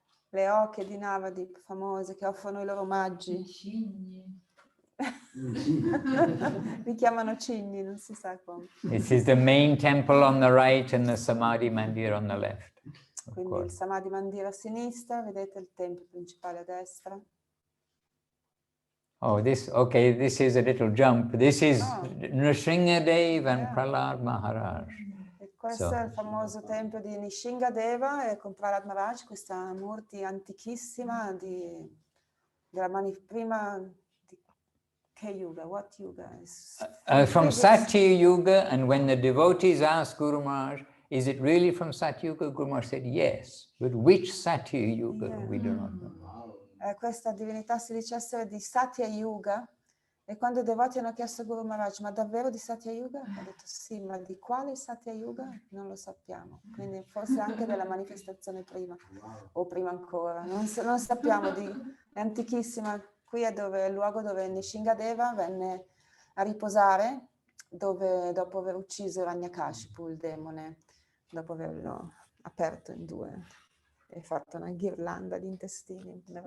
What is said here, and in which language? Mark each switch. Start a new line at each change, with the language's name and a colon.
Italian: Le oche di Navadwip famose che offrono i loro omaggi. Li chiamano cigni, non si sa come.
English: This is the main temple on the right and the Samadhi Mandir on the left.
Italian: Quindi il Samadhi Mandir a sinistra, vedete il tempio principale a destra.
English: Oh, this is a little jump. This is Nrsingadev and Prahlad Maharaj.
Italian: Questo è il famoso tempio di Nishingadeva e con Prahlad Maharaj, questa murti antichissima della prima di che yuga?
English: What yuga? From Satya Yuga, and when the devotees asked Guru Maharaj, is it really from Satya Yuga? Guru Maharaj said yes, but which Satya Yuga we do not know.
Italian: Questa divinità si dice essere di Satya Yuga E quando i devoti hanno chiesto a Guru Maharaj, ma davvero di Satya Yuga? Ha detto sì, ma di quale Satya Yuga? Non lo sappiamo. Quindi forse anche della manifestazione prima, o prima ancora. Non sappiamo, è antichissima. Qui è il luogo dove Nishingadeva venne a riposare, dove dopo aver ucciso Hiranyakashipu, il demone, dopo averlo aperto in due e fatto una ghirlanda di intestini.